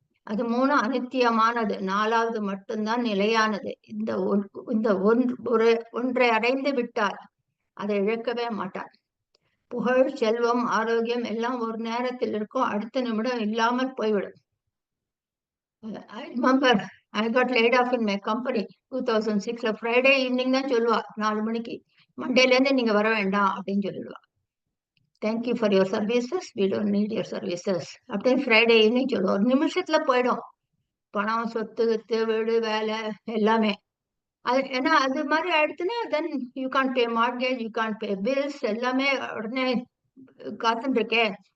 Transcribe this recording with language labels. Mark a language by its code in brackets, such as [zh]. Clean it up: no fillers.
[ta] அது 3 அனித்தியமானது. 4வது மட்டும்தான் நிலையானது. இந்த ஒன்றை அடைந்து விட்டால் அதை இழக்கவே மாட்டார். புகழ், செல்வம், ஆரோக்கியம் எல்லாம் ஒரு நேரத்தில் இருக்கும், அடுத்த நிமிடம் இல்லாமல் போய்விடும். [en] I remember I got laid off in my company 2006. [ta] Friday evening தான் சொல்லுவா, 4 மணிக்கு, மண்டேல இருந்து நீங்க வர வேண்டாம் அப்படின்னு சொல்லிடுவா. [en] Thank you for your services, we don't need your services அப்படின்னு Friday evening சொல்லுவோம். [ta] ஒரு நிமிஷத்துல போயிடும் பணம், சொத்து, வித்து, வீடு, வேலை எல்லாமே. அது ஏன்னா அது மாதிரி ஆயிடுச்சுன்னா [en] then you can pay mortgage, you can pay bills, [ta] எல்லாமே உடனே காத்துட்டு இருக்கேன்.